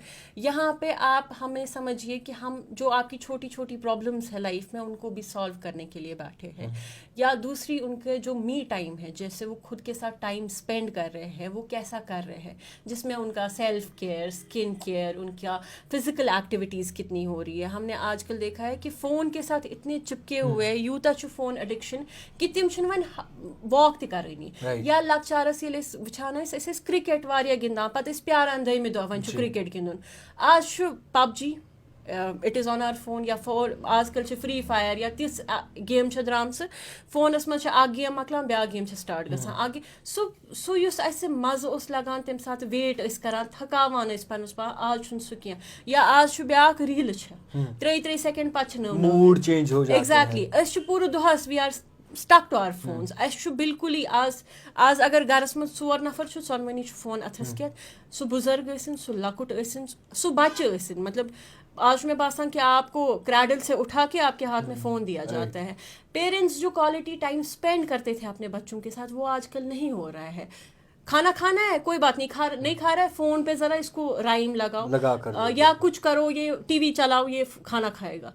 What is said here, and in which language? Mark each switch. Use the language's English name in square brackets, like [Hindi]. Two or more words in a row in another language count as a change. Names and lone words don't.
[Urdu] یہاں پہ آپ ہمیں سمجھیے کہ ہم جو آپ کی چھوٹی چھوٹی پرابلمس ہے لائف میں ان کو بھی سالو کرنے کے لیے بیٹھے ہیں. یا دوسری ان کے جو [English] me time [Urdu] ہے جیسے وہ خود کے ساتھ [English] time spend [Urdu] کر رہے ہیں وہ کیسا کر رہے ہیں, جس میں ان کا [English] self care, skin care, [Urdu] ان کا [English] physical activities [Urdu] کتنی ہو رہی ہے. ہم نے آج کل دیکھا ہے کہ فون کے ساتھ اتنے چپکے ہوئے ہیں [Kashmiri] یوتاہ چھُ فون ایڈکشن کہ تم چھِنہٕ وۄنۍ واک تہِ کرٲنی. یا لۄکچارس ییٚلہِ أسۍ وٕچھان ٲسۍ أسۍ ٲسۍ کرکٹ واریاہ گِنٛدان پتہٕ ٲسۍ پیاران دٔیمہِ دۄہ وۄنۍ چھُ کرکٹ گِنٛدُن. آز چھُ [English] PUBG it is on our phone, [Kashmiri] یا آز کل چھِ فری فایر یا تِژھ گیم چھےٚ درٛامژٕ فونس منٛز چھِ اکھ گیم مۄکلان بیٛاکھ گیم چھِ سٹارٹ گژھان, اکھ سُہ یُس اَسہِ مزٕ اوس لگان تمہِ ساتہٕ ویٹ ٲسۍ کران تھکاوان ٲسۍ پنُن پان, آز چھُنہٕ سُہ کینٛہہ. یا آز چھُ بیٛاکھ ریٖلہٕ چھےٚ 3 سیکنڈ پتہٕ چھِ نٔو [Urdu] موڈ چینج ہو جاتا ہے. [Kashmiri] ایگزیکٹلی أسۍ چھِ پوٗرٕ دۄہس [English] we are stuck to our [Kashmiri] فونس. اَسہِ چھُ بالکُلٕے آز اگر گرس منٛز 4 نفر چھُ ژۄنوٕنی چھُ فون اَتھس کٮ۪تھ سُہ بُزرگ ٲسِن سُہ لۄکُٹ ٲسِن سُہ بچہ ٲسِن, مطلب آج چھُ مےٚ باسان کہ [Urdu] آپ کو کریڈل سے اٹھا کے آپ کے ہاتھ میں فون دیا جاتا ہے. پیرنٹس جو [English] quality time spend [Urdu] کرتے تھے اپنے بچوں کے ساتھ وہ آج کل نہیں ہو رہا ہے. کھانا کھانا ہے کوئی بات نہیں, نہیں کھا رہا ہے فون پہ ذرا اس کو رائم لگاؤ یا کچھ کرو, یہ ٹی وی چلاؤ, یہ کھانا کھائے گا.